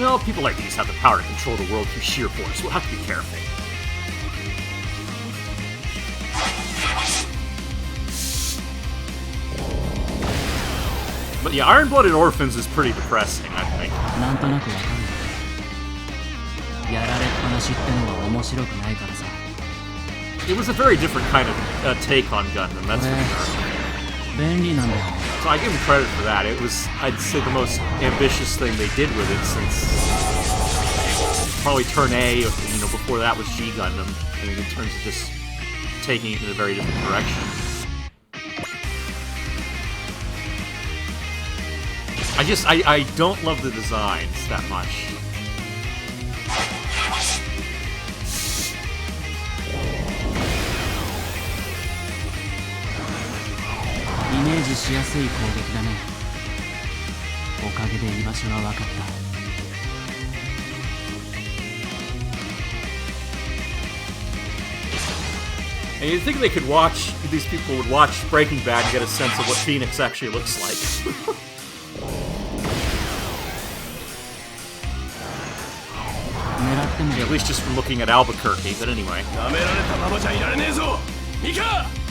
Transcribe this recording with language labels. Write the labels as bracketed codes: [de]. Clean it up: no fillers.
[en] Well, people like these have the power to control the world through sheer force. We'll have to be careful. But yeah, Iron-Blooded Orphans is pretty depressing, I think. [ja] なんとなくわかる。やられっぱなしってのは面白くないからさ。 [en] It was a very different kind of take on Gundam, that's for sure. [ja] 便利なんだよ。 [en] So I give them credit for that. It was, I'd say, the most ambitious thing they did with it since probably Turn A, or, you know, before that was G Gundam. I mean, in terms of just taking it in a very different direction. I don't love the designs that much. [ja] イメージしやすい攻撃だね。おかげで居場所が分かった。 [en] And you'd think they could watch, these people would watch Breaking Bad and get a sense of what Phoenix actually looks like. Yeah, at least just from looking at Albuquerque, but anyway. [ja] なめられたままじゃいられねえぞミカ。